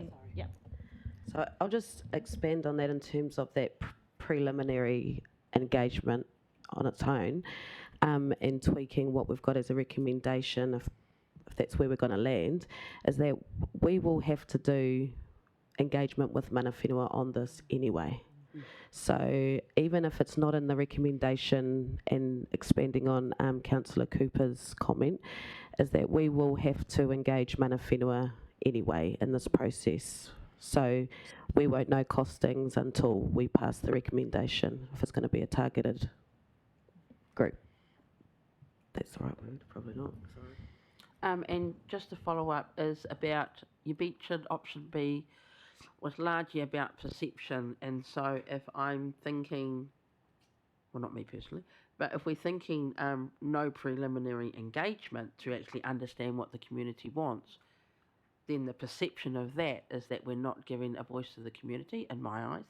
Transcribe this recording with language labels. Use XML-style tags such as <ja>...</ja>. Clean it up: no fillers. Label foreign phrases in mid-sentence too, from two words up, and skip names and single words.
<en>So I'll just expand on that in terms of that preliminary engagement on its own, and tweaking what we've got as a recommendation, if that's where we're going to land, is that we will have to do engagement with</en> <mi>mana whenua</mi> <en>on this anyway. So even if it's not in the recommendation, and expanding on Councillor Cooper's comment, is that we will have to engage</en> <mi>mana whenua</mi> <en>anyway in this process. So we won't know costings until we pass the recommendation, if it's going to be a targeted group. That's the right word, probably not. Sorry. And just to follow up is about, you mentioned option B was largely about perception, and so if I'm thinking, well, not me personally, but if we're thinking no preliminary engagement to actually understand what the community wants, then the perception of that is that we're not giving a voice to the community, in my eyes.</en>